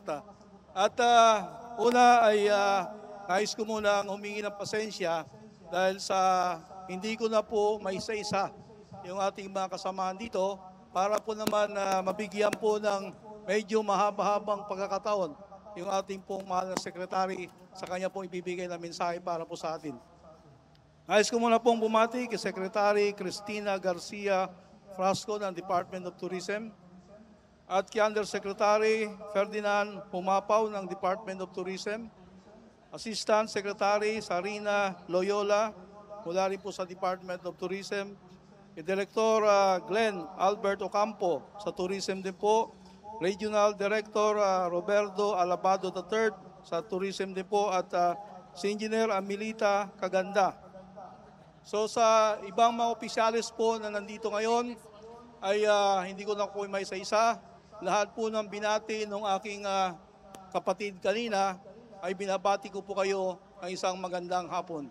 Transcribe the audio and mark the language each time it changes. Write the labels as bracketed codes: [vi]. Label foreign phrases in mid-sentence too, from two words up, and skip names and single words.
[tl] At una ay nais ko muna humingi ng pasensya dahil sa hindi ko na po maisa-isa yung ating mga kasamahan dito para po naman mabigyan po ng medyo mahaba-habang pagkakataon yung ating pong mahal na sekretary sa kanya pong ibibigay na mensahe para po sa atin. Nais ko muna pong bumati kay Secretary Cristina Garcia Frasco ng Department of Tourism at kay Undersecretary Ferdinand Pumapaw ng Department of Tourism, Assistant Secretary Sarina Loyola mula rin po sa Department of Tourism, kay Director Glenn Albert Ocampo sa Tourism din po, Regional Director Roberto Alabado III sa Tourism din po at si Engineer Amelita Kaganda. So sa ibang mga opisyalis po na nandito ngayon ay hindi ko na po may isa-isa. Lahat po ng binati ng aking kapatid kanina ay binabati ko po kayo ng isang magandang hapon.